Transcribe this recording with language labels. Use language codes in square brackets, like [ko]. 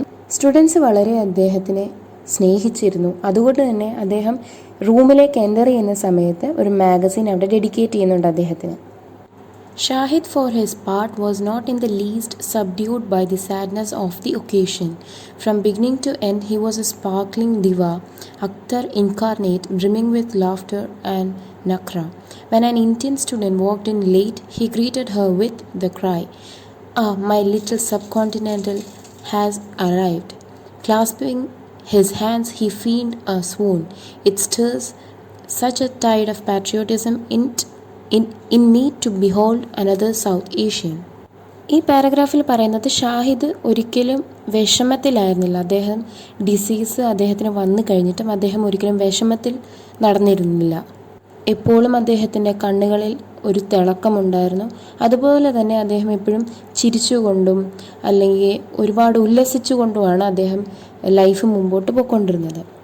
[ml] Students വളരെ അദ്ദേഹത്തിനെ സ്നേഹിച്ചിരുന്നു. അതുകൊണ്ട് തന്നെ അദ്ദേഹം റൂമിലേക്ക് എൻ്റർ ചെയ്യുന്ന സമയത്ത് ഒരു മാഗസിൻ അവിടെ ഡെഡിക്കേറ്റ് ചെയ്യുന്നുണ്ട് അദ്ദേഹത്തിന്. [en] Shahid, for his part, was not in the least subdued by the sadness of the occasion. From beginning to end, he was a sparkling diva, actor incarnate, brimming with laughter and nakra. When an Indian student walked in late, he greeted her with the cry, "Ah, my little subcontinental has arrived." Clasping his hands, he feigned a swoon. It stirs such a tide of patriotism in me to behold another South Asian. [ml] ഈ പാരഗ്രാഫിൽ പറയുന്നത് ഷാഹിദ് ഒരിക്കലും വിഷമത്തിലായിരുന്നില്ല. അദ്ദേഹം disease അദ്ദേഹത്തിന് വന്നു കഴിഞ്ഞിട്ടും അദ്ദേഹം ഒരിക്കലും വിഷമത്തിൽ നടന്നിരുന്നില്ല. എപ്പോഴും അദ്ദേഹത്തിൻ്റെ കണ്ണുകളിൽ ഒരു തിളക്കമുണ്ടായിരുന്നു. അതുപോലെ തന്നെ അദ്ദേഹം എപ്പോഴും ചിരിച്ചുകൊണ്ടും അല്ലെങ്കിൽ ഒരുപാട് ഉല്ലസിച്ചുകൊണ്ടുമാണ് അദ്ദേഹം ലൈഫ് മുമ്പോട്ട് പോയിക്കൊണ്ടിരുന്നത്.